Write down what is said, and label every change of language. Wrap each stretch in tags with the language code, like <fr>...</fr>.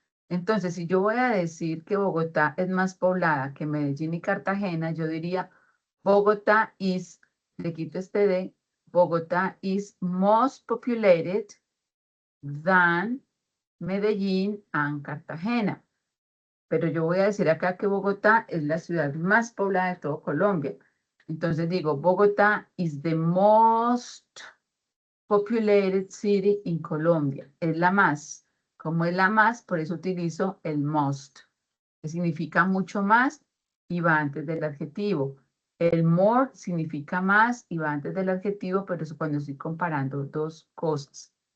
<es>Entonces, si yo voy a decir que Bogotá es más poblada que Medellín y Cartagena, yo diría</es> <en>Bogotá is,</en> <es>le quito este de,</es> <en>Bogotá is most populated than Medellín and Cartagena.</en> <es>Pero yo voy a decir acá que Bogotá es la ciudad más poblada de todo Colombia.</es> <en>Entonces digo, Bogotá is the most populated city in Colombia.</en> <es>Es la más. Como es la más, por eso utilizo el most, que significa mucho más y va antes del adjetivo. El more significa más y va antes del adjetivo, pero eso cuando estoy comparando dos cosas.</es>